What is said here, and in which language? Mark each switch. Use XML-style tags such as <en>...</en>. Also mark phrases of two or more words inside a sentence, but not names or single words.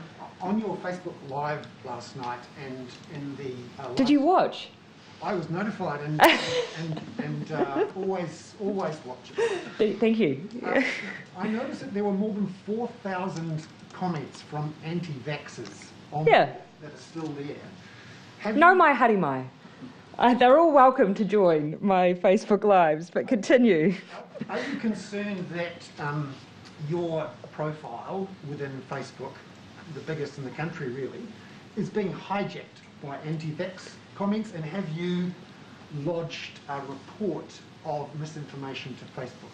<en>on your Facebook Live last night and in the... Did you watch? I was notified and always watch it. Thank you. I noticed that there were more than 4,000 comments from anti-vaxxers on that are still there.</en> <mi>No mai hari mai.</mi> <en>They're all welcome to join my Facebook Lives, but continue. Are you concerned that your profile within Facebook, the biggest in the country really, is being hijacked by anti-vax comments, and have you lodged a report of misinformation to Facebook?</en>